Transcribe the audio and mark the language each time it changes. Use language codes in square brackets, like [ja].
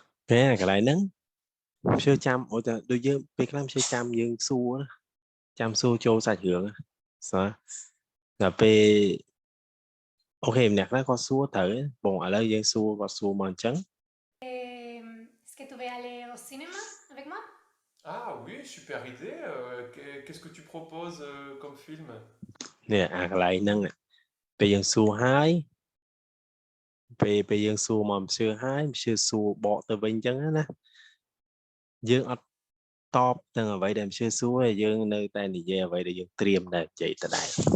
[km] ពេលកន្លែងហ្នឹងព្យាចាំអូតែដូចយើងពេលខ្លះព្យាចាំយើងសួរណាចាំសួរចូលសាច់រឿងណាស្អាដល់ពេលអូខេម្នាក់ខ្លះគាត់សួរត្រូវបងឥឡូវយើងសួរគាត់សួរមកអញ្ចឹង [fr] est-ce que tu veux aller au cinéma avec moi? Ah oui, super idée. Qu'est-ce que tu proposes comme film? [km] នេះអាកន្លែងហ្នឹងពេលយើងសួរហើយពេលយើងសួរមកmonsieurហើយmonsieurសួរបកទៅវិញអញ្ចឹងណាយើងអត់តបទាំងអ្វីដែលmonsieurសួរទេយើងនៅតែនិយាយអ្វីដែលយើងត្រៀមតែនិយាយទៅដែរ